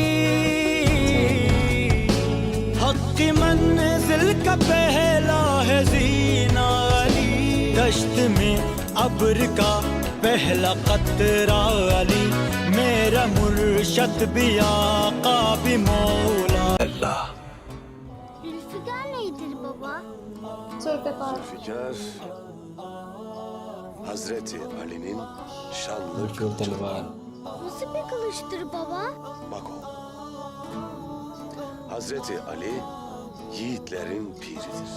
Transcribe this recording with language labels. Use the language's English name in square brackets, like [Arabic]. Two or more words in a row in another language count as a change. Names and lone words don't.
[Hindi] हक की मंजिल का पहला है जीना अली, दश्त में अब्र का पहला कतरा अली, मेरा मुर्शद भी आका भी मौला। अल्लाह, [Turkish] Zülfikar nedir baba? जुल्फ़िकार Zülfikar, Hazreti Ali'nin şanlı [Hindi] तलवार [Turkish] Nasıl bir kılıçtır baba? Bak o. Hazreti Ali yiğitlerin piridir.